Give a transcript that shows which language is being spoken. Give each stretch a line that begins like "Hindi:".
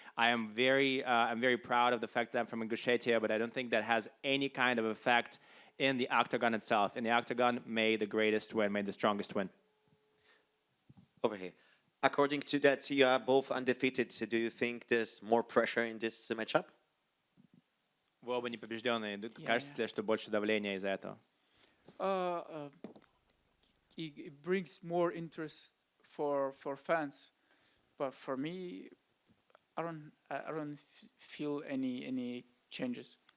English: I'm very proud of the fact that I'm from Ingushetia, but I don't think that has any kind of effect in the octagon itself. In the octagon, may the greatest win, may the strongest win. over here. According to that, you are both undefeated. So do you think there's more pressure in this matchup?
Russian: Вы оба непобежденные.
English: Yeah,
Russian: Кажется ли, что больше давления из-за этого?
English: It brings more interest for fans, but for me, I don't feel any changes.